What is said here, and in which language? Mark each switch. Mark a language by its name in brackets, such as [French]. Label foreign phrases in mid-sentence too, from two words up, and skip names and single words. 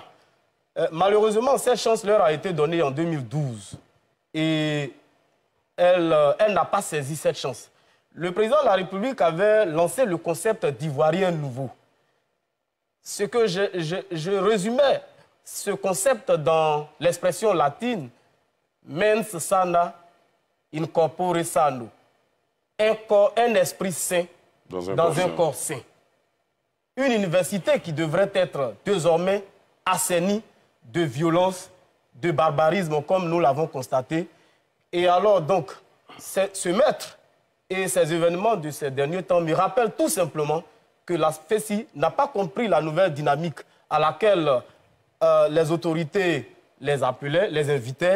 [French] Malheureusement, cette chance leur a été donnée en 2012 et elle n'a pas saisi cette chance. Le président de la République avait lancé le concept d'Ivoirien nouveau. Ce que je résumais ce concept dans l'expression latine [Latin] mens sana in corpore sano, [French] un esprit sain dans un corps sain. Une université qui devrait être désormais assainie de violence, de barbarisme, comme nous l'avons constaté. Et alors, donc, ce maître et ces événements de ces derniers temps me rappellent tout simplement que la FESI n'a pas compris la nouvelle dynamique à laquelle les autorités les appelaient, les invitaient.